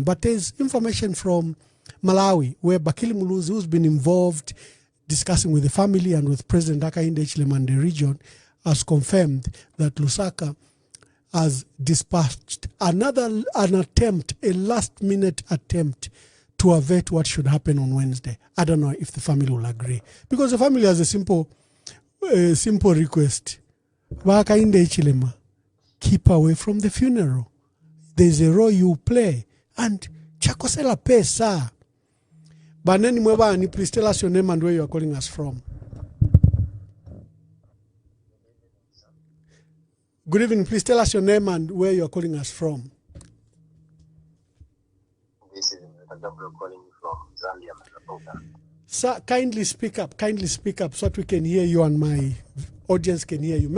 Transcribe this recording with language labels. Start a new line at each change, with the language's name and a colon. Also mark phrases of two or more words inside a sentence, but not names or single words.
English: But there's information from Malawi where Bakili Muluzi, who's been involved discussing with the family and with President Hakainde Hichilema and the region, has confirmed that Lusaka has dispatched an attempt, a last-minute attempt to avert what should happen on Wednesday. I don't know if the family will agree, because the family has a simple request. Hakainde Hichilema, keep away from the funeral. There's a role you play, and
Bemba: chakosela pesa. Baneni Mwebani,
English: please tell us your name and where you are calling us from. Good evening. Please tell us your name and where you are calling us from. This is Gabriel calling you from Zambia. Sir, kindly speak up so that we can hear you and my audience can hear you.